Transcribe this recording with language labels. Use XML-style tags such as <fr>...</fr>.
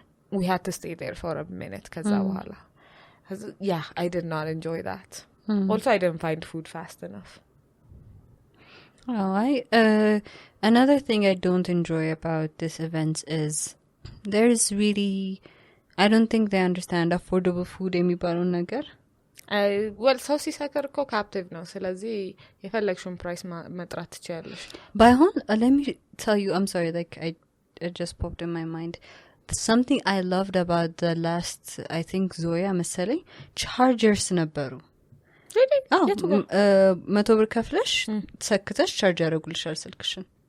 <en>We had to stay there for a minute. Cause yeah, I did not enjoy that. Also, I didn't find food fast enough. Oh, another thing I don't enjoy about this event is there's really, I don't think they understand affordable food</en> <am>የሚባለው ነገር. well, ሰው ሲሰክር እኮ ካፕቲቭ ነው። ስለዚህ የፈለግሽውን ፕራይስ መጥራት ትችያለሽ። ባይሆን</am> <en>let me tell you, I'm sorry, like it just popped in my mind. Something I loved about the last, I think Zoya</en> <am>መሰለኝ</am> <en>chargers</en> <am>ነበሩ.</am> <en>Really?</en> <am>Oh, 100 ብር ከፍለሽ ሰክተሽ ቻርጅ ያደርጉልሻል ስልክሽን.</am>